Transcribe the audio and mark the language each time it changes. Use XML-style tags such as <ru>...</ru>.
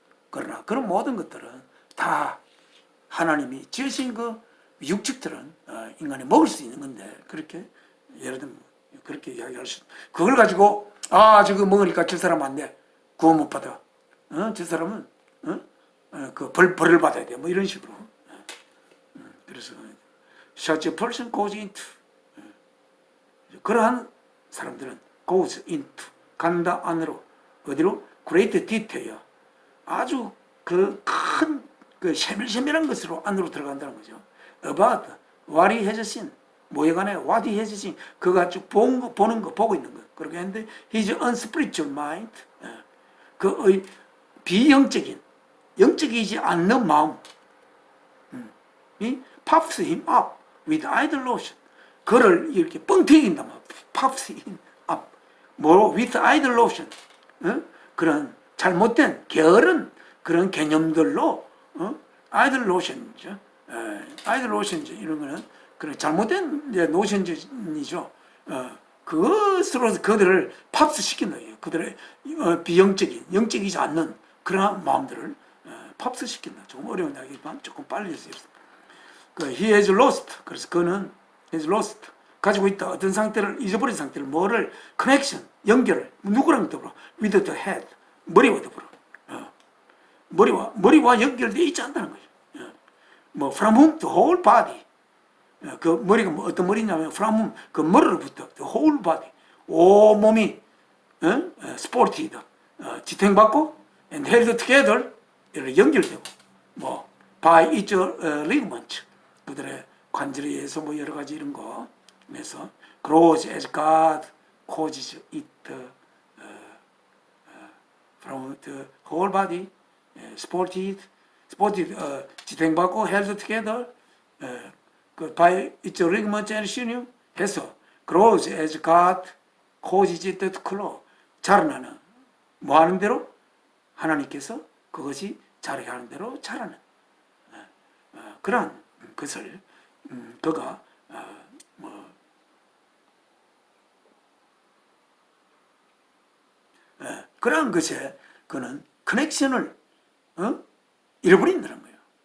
<ko>그러나 그런 모든 것들은 다 하나님이 지으신 그 육축들은 인간이 먹을 수 있는 건데, 그렇게 예를 들면 그렇게 이야기할 수, 그걸 가지고 저거 먹으니까 저 사람 안 돼, 구원 못 받아, 저 사람은 그 벌을 받아야 돼, 뭐 이런 식으로. 그래서</ko> <en>such a person goes into,</en> <ko>그러한 사람들은</ko> <en>goes into,</en> <ko>간다 안으로, 어디로?</ko> <en>great detail,</en> <ko>아주 그 큰 그 세밀세밀한 것으로 안으로 들어간다는 거죠.</ko> <en>about what he has seen,</en> <ko>뭐에 관해</ko> <en>what he has seen,</en> <ko>그가 쭉 보는 거, 보고 있는 거. 그렇게 했는데</ko> <en>his unspiritual mind,</en> <ko>그의 비영적인, 영적이지 않는 마음, 이</ko> <en>puffs him up with idolatry,</en> <ko>그를 이렇게 뻥튀긴다 말,</ko> <en>puffs him up,</en> <ko>뭐</ko> <en>with idolatry,</en> <ko>그런 잘못된 게으른 그런 개념들로, idolatry죠. idolatry 이런 거는 그런 잘못된 노션이죠. 그것으로 그들을 팝스 시킨다. 그들의 비영적인, 영적이지 않는 그런 마음들을 팝스 시킨다. 조금 어려운 이야기지만 조금 빨리 할 수 있습니다.</ko> <en>he has lost,</en> <ko>그래서 그는</ko> <en>has lost,</en> <ko>가지고 있다. 어떤 상태를, 잊어버린 상태를, 뭐를, connection, 연결을, 누구랑 더불어,</ko> <en>with the head,</en> <ko>머리와 더불어, 머리와 연결되어 있지 않다는 거죠.</ko> <en>뭐 from whom the whole body,</en> <ko>그 머리가 뭐 어떤 머리냐면</ko> <en>from whom,</en> <ko>그 머리로부터</ko> <en>the whole body,</en> <ko>온 몸이</ko> <en>supported,</en> <ko>지탱받고</ko> <en>and held together,</en> <ko>연결되고,</ko> <en>뭐 by its ligament,</en> <ko>그들의 관절에 의해서 뭐 여러 가지 이런 거 해서</ko> <en>grows as God causes it from the whole body, supported,</en> <ko>지탱받고</ko> <en>held together, 그 by its ligament and sinew 해서 grows as God causes it to grow,</en> <ko>자라나는, 뭐 하는 대로? 하나님께서 그것이 자라게 하는 대로 자라는, 그러한 것을 그가 뭐 그러한 것에 그는 커넥션을 잃어버린다는 거예요.</ko>